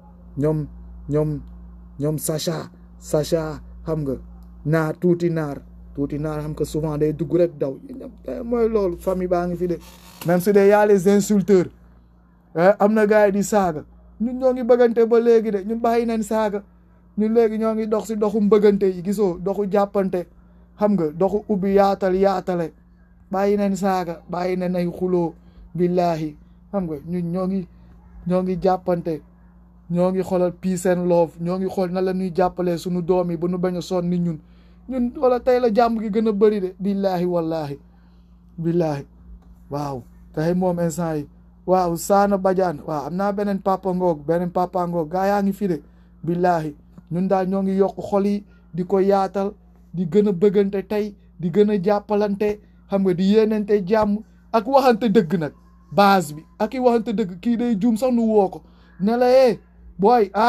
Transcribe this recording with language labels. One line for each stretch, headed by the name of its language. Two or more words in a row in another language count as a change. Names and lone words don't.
Wolof: ñoom Sacha xam nga tuuti naar xam nga souvent day dugg rek daw mooy loolu famille baa ngi fi de même su dee
French: y'a les insulteurs
Wolof: am na gars yi di saaga ñun ñoo ngi bëggante ba léegi de ñun bàyyi nañ saaga ñun léegi ñoo ngi dox si doxu mbëggante yi gisoo doxu jàppante xam nga doxu ubbi yaatale bàyyi nañ saaga bàyyi nañ ay xuloo billahi xam nga ñun ñoo ngi jàppante ñoo ngi xoolal
English: peace and love
Wolof: ñoo ngi xool na la ñuy jàppalee suñu doom yi ba nu bañ a sonn ni ñun wala tey la jàmm gi gën a bëri de
Arabic: billahi wallahi billahi
Wolof: waaw tey moom instant yi waaw Saana Badiane waaw am naa beneen papa ngoog gaa yaa ngi fi de billahi ñun daal ñoo ngi yokk xol yi di ko yaatal di gën a bëggante tey di gën a jàppalante xam nga di yéenante jàmm ak waxante dëgg nag base bi ak i waxante dëgg kii day juum sax nu woo ko ne la booy